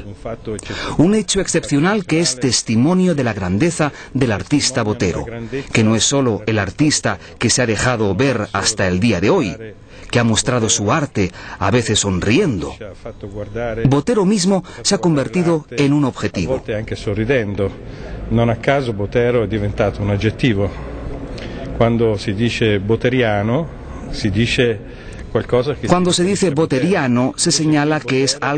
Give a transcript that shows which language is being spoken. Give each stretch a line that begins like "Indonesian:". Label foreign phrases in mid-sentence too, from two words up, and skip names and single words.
Spanish: Un hecho excepcional que es testimonio de la grandeza del artista Botero, que no es solo el artista que se ha dejado ver hasta el día de hoy, que ha mostrado su arte, a veces sonriendo. Botero mismo se ha convertido en un objetivo.
Italian: Non a caso Botero è diventato un aggettivo. Quando si dice boteriano, si dice qualcosa che...
Spanish: Cuando se dice boteriano, se señala que es algo